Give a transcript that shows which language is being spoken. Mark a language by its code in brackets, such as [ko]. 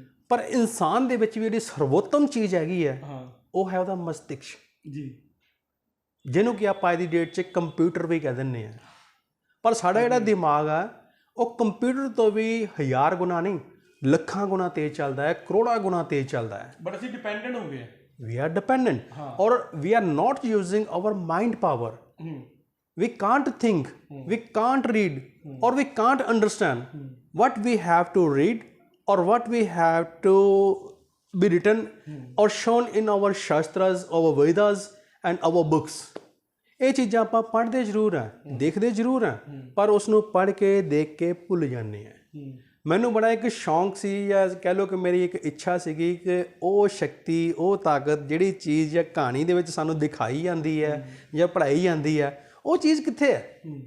[pa] ਪਰ ਇਨਸਾਨ ਦੇ ਵਿੱਚ ਵੀ ਜਿਹੜੀ ਸਰਵੋਤਮ ਚੀਜ਼ ਹੈਗੀ ਹੈ, ਉਹ ਹੈ ਉਹਦਾ ਮਸਤਿਸ਼ਕ ਜੀ, ਜਿਹਨੂੰ ਕਿ ਆਪਾਂ ਅੱਜ ਦੀ ਡੇਟ 'ਚ ਕੰਪਿਊਟਰ ਵੀ ਕਹਿ ਦਿੰਦੇ ਹਾਂ। ਪਰ ਸਾਡਾ ਜਿਹੜਾ ਦਿਮਾਗ ਆ, ਉਹ ਕੰਪਿਊਟਰ ਤੋਂ ਵੀ 1000 ਗੁਣਾ ਨਹੀਂ, ਲੱਖਾਂ ਗੁਣਾ ਤੇਜ਼ ਚੱਲਦਾ ਹੈ, ਕਰੋੜਾਂ ਗੁਣਾ ਤੇਜ਼ ਚੱਲਦਾ ਹੈ। ਬਟ ਅਸੀਂ ਡਿਪੈਂਡੈਂਟ ਹੋ ਗਏ, [en] we are dependent, or we are not using our mind power. We can't think, we can't read, or we can't understand what we have to read or what we have to be written or shown in our shastras, our Vedas and our books. [pa] ਇਹ ਚੀਜ਼ਾਂ ਆਪਾਂ ਪੜ੍ਹਦੇ ਜ਼ਰੂਰ ਹਾਂ, ਦੇਖਦੇ ਜ਼ਰੂਰ ਹਾਂ, ਪਰ ਉਸ ਨੂੰ ਪੜ੍ਹ ਕੇ ਦੇਖ ਕੇ ਭੁੱਲ ਜਾਂਦੇ ਹਾਂ। ਮੈਨੂੰ ਬੜਾ ਇੱਕ ਸ਼ੌਂਕ ਸੀ, ਜਾਂ ਕਹਿ ਲਓ ਕਿ ਮੇਰੀ ਇੱਕ ਇੱਛਾ ਸੀਗੀ ਕਿ ਉਹ ਸ਼ਕਤੀ, ਉਹ ਤਾਕਤ, ਜਿਹੜੀ ਚੀਜ਼ ਜਾਂ ਕਹਾਣੀ ਦੇ ਵਿੱਚ ਸਾਨੂੰ ਦਿਖਾਈ ਜਾਂਦੀ ਹੈ ਜਾਂ ਪੜ੍ਹਾਈ ਜਾਂਦੀ ਹੈ, ਉਹ ਚੀਜ਼ ਕਿੱਥੇ ਹੈ?